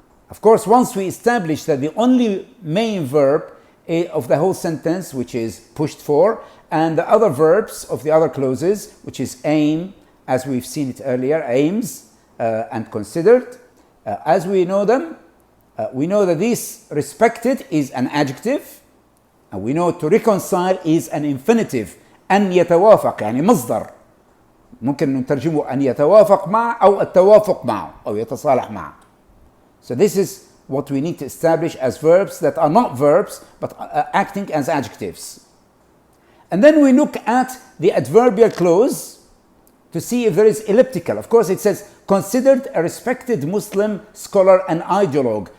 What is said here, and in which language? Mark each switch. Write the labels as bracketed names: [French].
[English] Of course, once we establish that the only main verb of the whole sentence, which is pushed for, and the other verbs of the other clauses, which is aim, as we've seen it earlier, aims and considered, as we know them, we know that this respected is an adjective, and we know to reconcile is an infinitive. [Arabic] أن يتوافق يعني مصدر ممكن نترجمه أن يتوافق مع أو التوافق معه أو يتصالح معه. [English] So this is what we need to establish as verbs that are not verbs but acting as adjectives. And then we look at the adverbial clause to see if there is elliptical. Of course, it says considered a respected Muslim scholar and ideologue.